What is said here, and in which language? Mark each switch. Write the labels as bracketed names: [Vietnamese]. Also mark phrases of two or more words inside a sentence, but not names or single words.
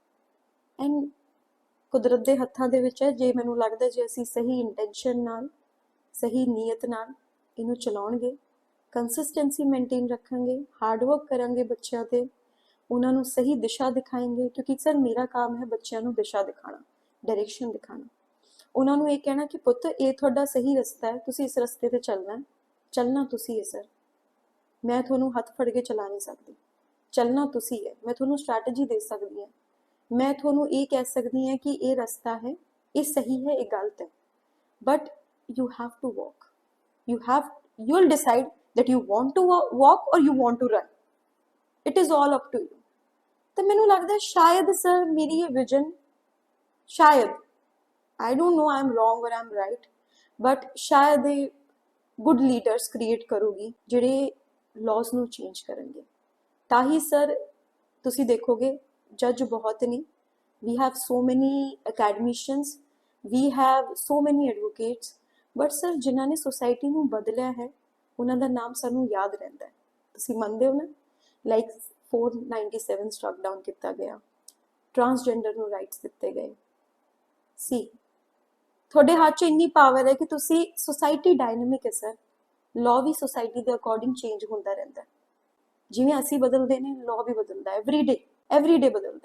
[Punjabi] ਐਂਡ ਕੁਦਰਤ ਦੇ ਹੱਥਾਂ ਦੇ ਵਿੱਚ ਹੈ, ਜੇ ਮੈਨੂੰ ਲੱਗਦਾ ਜੇ ਅਸੀਂ ਸਹੀ ਇੰਟੈਂਸ਼ਨ ਨਾਲ, ਸਹੀ ਨੀਅਤ ਨਾਲ ਇਹਨੂੰ ਚਲਾਉਣਗੇ, [English] consistency maintain [Punjabi] ਰੱਖਾਂਗੇ, [English] hard work [Punjabi] ਕਰਾਂਗੇ ਬੱਚਿਆਂ ਤੇ, ਉਹਨਾਂ ਨੂੰ ਸਹੀ ਦਿਸ਼ਾ ਦਿਖਾਏਂਗੇ, ਕਿਉਂਕਿ ਸਰ ਮੇਰਾ ਕੰਮ ਹੈ ਬੱਚਿਆਂ ਨੂੰ ਦਿਸ਼ਾ ਦਿਖਾਣਾ, ਡਾਇਰੈਕਸ਼ਨ ਦਿਖਾਣਾ, ਉਹਨਾਂ ਨੂੰ ਇਹ ਕਹਿਣਾ ਕਿ ਪੁੱਤ ਇਹ ਤੁਹਾਡਾ ਸਹੀ ਰਸਤਾ ਹੈ, ਤੁਸੀਂ ਇਸ ਰਸਤੇ ਤੇ ਚੱਲਣਾ ਤੁਸੀਂ ਹੈ ਸਰ, ਮੈਂ ਤੁਹਾਨੂੰ ਹੱਥ ਫੜ ਕੇ ਚਲਾ ਨਹੀਂ ਸਕਦੀ, ਚੱਲਣਾ ਤੁਸੀਂ ਹੈ। ਮੈਂ ਤੁਹਾਨੂੰ ਸਟ੍ਰੈਟਜੀ ਦੇ ਸਕਦੀ ਹਾਂ, ਮੈਂ ਤੁਹਾਨੂੰ ਇਹ ਕਹਿ ਸਕਦੀ ਹਾਂ ਕਿ ਇਹ ਰਸਤਾ ਹੈ, ਇਹ ਸਹੀ ਹੈ, ਇਹ ਗਲਤ ਹੈ, ਬਟ [English] you have to walk, you'll decide that you want to walk or you want to run, it is all up to you। [Punjabi] ਤਾਂ ਮੈਨੂੰ ਲੱਗਦਾ ਸ਼ਾਇਦ ਸਰ ਮੇਰੀ ਇਹ ਵਿਜ਼ਨ, ਸ਼ਾਇਦ, [English] I don't know I'm wrong or I'm right, [Punjabi] but ਸ਼ਾਇਦ ਇਹ [English] good leaders create [Punjabi] ਕਰੂਗੀ ਜਿਹੜੇ ਲਾਜ਼ ਨੂੰ ਚੇਂਜ ਕਰਨਗੇ। ਤਾਂ ਹੀ ਸਰ ਤੁਸੀਂ ਦੇਖੋਗੇ ਜੱਜ ਬਹੁਤ ਨੇ, [English] we have so many academicians, we have so many advocates, [Punjabi] ਬਟ ਸਰ ਜਿਨ੍ਹਾਂ ਨੇ ਸੋਸਾਇਟੀ ਨੂੰ ਬਦਲਿਆ ਹੈ ਉਹਨਾਂ ਦਾ ਨਾਮ ਸਾਨੂੰ ਯਾਦ ਰਹਿੰਦਾ ਹੈ। ਤੁਸੀਂ ਮੰਨਦੇ ਹੋ ਨਾ, ਲਾਈਕ 497 [English] struck down [Punjabi] ਕੀਤਾ ਗਿਆ, ਟਰਾਂਸਜੈਂਡਰ ਨੂੰ ਰਾਈਟਸ ਦਿੱਤੇ ਗਏ ਸੀ। ਤੁਹਾਡੇ ਹੱਥ 'ਚ ਇੰਨੀ ਪਾਵਰ ਹੈ ਕਿ ਤੁਸੀਂ, ਸੋਸਾਇਟੀ ਡਾਇਨਾਮਿਕ ਹੈ ਸਰ, ਲਾਅ ਵੀ ਸੋਸਾਇਟੀ ਦੇ ਅਕੋਰਡਿੰਗ ਚੇਂਜ ਹੁੰਦਾ ਰਹਿੰਦਾ, ਜਿਵੇਂ ਅਸੀਂ ਬਦਲਦੇ ਨੇ ਲਾਅ ਵੀ ਬਦਲਦਾ, [English] every day [Punjabi] ਬਦਲਦਾ।